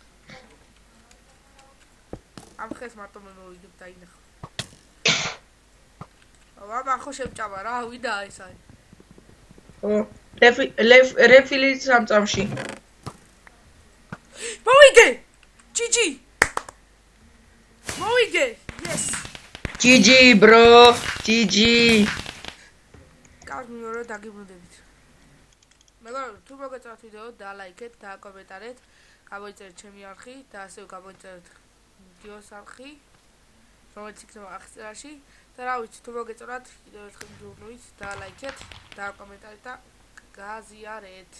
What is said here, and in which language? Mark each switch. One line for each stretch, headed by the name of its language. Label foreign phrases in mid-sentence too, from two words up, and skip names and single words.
Georgian: ამ ხეს მარტო მე მოვიგებ დაინახო. აბა ხო შემჭამა რა, ვიდა ეს აი. ო, რეფილი სამწამში. მოვიგე!
English: GG!
Georgian: მოვიგე!
English: Yes! GG bro, GG.
Georgian: კარგი მეორე დაგიბრუნდებით. მეგობრებო, თუ მოგეწონათ ვიდეო, დალაიქეთ, დააკომენტარეთ, გამოიწერეთ ჩემი არხი და ასევე გამოიწერეთ ვიდეოს არხი, რომელიც იქნება აღწერაში. და რა ვიცი, თუ მოგეწონათ, კიდევ ერთხელ მოგეუბნებით, დალაიქეთ, დააკომენტარეთ და გაზიარეთ.